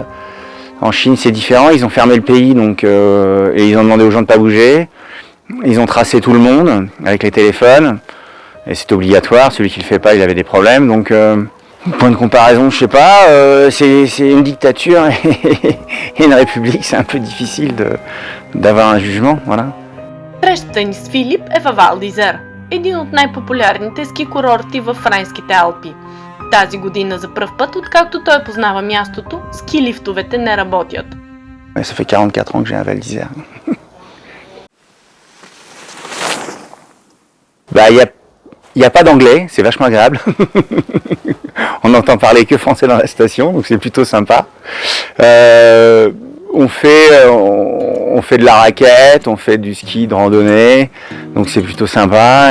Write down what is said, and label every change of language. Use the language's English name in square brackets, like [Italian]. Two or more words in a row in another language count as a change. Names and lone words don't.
[French] En Chine, c'est différent. Ils ont fermé le pays, donc et ils ont demandé aux gens de ne pas bouger. Ils ont tracé tout le monde avec les téléphones. Et c'est obligatoire. Celui qui le fait pas, il avait des problèmes. Donc, point de comparaison, je sais pas. C'est une dictature et une république. C'est un peu difficile d'avoir un jugement, voilà. [Bulgarian] Срещата ни с Филип е във Вал d'Isère, един от най-популярните ски курорти във Френските Алпи. Тази година за пръв път, откакто той познава мястото, ски лифтовете не работят. [French] Ça fait 44 ans que j'ai un Val d'Isère. Bah, y a pas d'anglais, c'est vachement agréable. On n'entend parler que français dans la station, donc c'est plutôt sympa. On fait de la raquette, on fait du ski de randonnée, donc c'est plutôt sympa.